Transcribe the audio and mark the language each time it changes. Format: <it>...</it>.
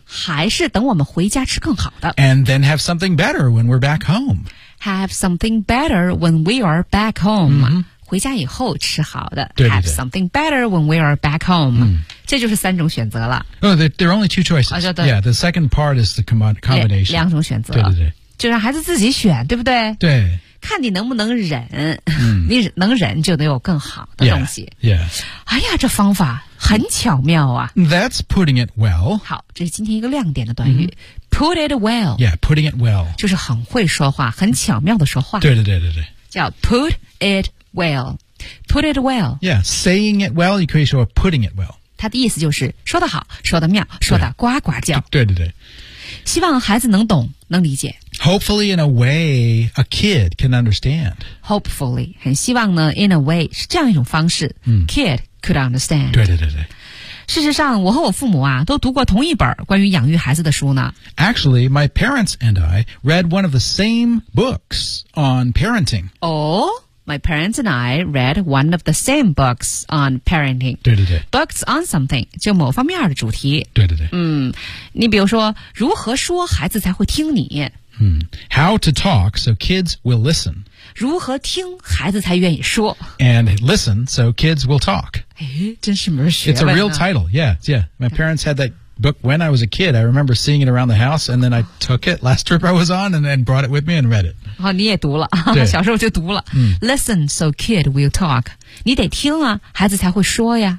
<zh>还是等我们回家吃更好的</zh> <en>And then have something better when we're back home Have something better when we are back home、嗯</en> <zh>回家以后吃好的对对对</zh> <en>Have something better when we are back home、嗯、</en> <zh>这就是三种选择了、</zh> <en>oh, there are only two choices、啊、 Yeah, the second part is the combination</en> <zh>两种选择对对对就让孩子自己选对不对对看你能不能忍、嗯、你能忍就得有更好的东西</zh> <en>yeah, yeah.</en> <zh>哎呀这方法很巧妙啊</zh> <en>That's putting it well</en> <zh>好这是今天一个亮点的短语、mm-hmm.</zh> <en>Put it well Yeah, putting it well</en> <zh>就是很会说话很巧妙的说话对对对对对</zh> <en>叫 put it wellWell, put it well. Yeah, saying it well,</en> <zh>你可以说</zh> <en>putting it well.</en> <zh>他的意思就是说得好，说得妙，说得呱呱叫。对对对，希望孩子能懂，能理解。</zh> <en>Hopefully, in a way, a kid can understand. Hopefully,</en> <zh>很希望呢</zh> <en>in a way,</en> <zh>是这样一种方式、</zh> <en>kid could understand.</en> <zh>对对对对。事实上我和我父母啊都读过同一本关于养育孩子的书呢。</zh> <en>Actually, my parents and I read one of the same books on parenting. Oh, my parents and I read one of the same books on parenting.</en> <zh>对对对。</zh> <en>Books on something,</en> <zh>就某方面的主题。对对对。你比如说如何说孩子才会听你。</zh> <en>How to talk so kids will listen.</en> <zh>如何听孩子才愿意说。</zh> <en>And listen so kids will talk.</en> <zh>哎，真是门学问。</zh> <en>It's a real title, yeah, yeah. My parents had that book when I was a kid. I remember seeing it around the house, and then I took it last trip I was on, and then brought it with me and read it.</en> <zh>好，你也读了，小时候就读了。</zh> <en>Listen, so kid will talk.</en> <zh>你得听啊，孩子才会说呀，</zh>